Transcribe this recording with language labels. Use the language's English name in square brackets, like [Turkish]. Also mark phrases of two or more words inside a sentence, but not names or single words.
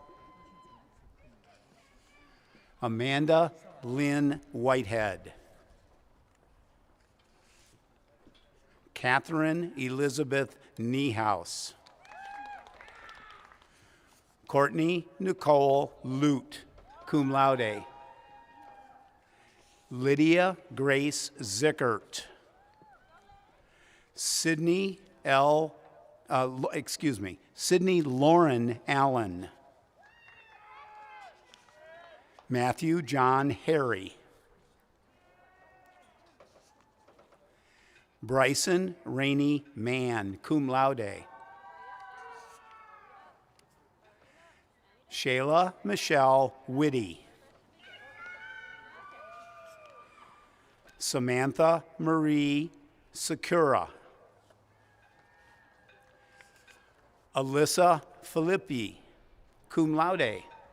[English] Amanda Lynn Whitehead. Catherine Elizabeth Niehaus. Courtney Nicole Lute, [Latin] cum laude. [English] Lydia Grace Zickert. Sydney Lauren Allen. Matthew John Harry. Bryson Rainey Mann, [Latin] cum laude. [English] Shayla Michelle Whitty. Samantha Marie Sakura. Alyssa Filippi, [Latin] cum laude.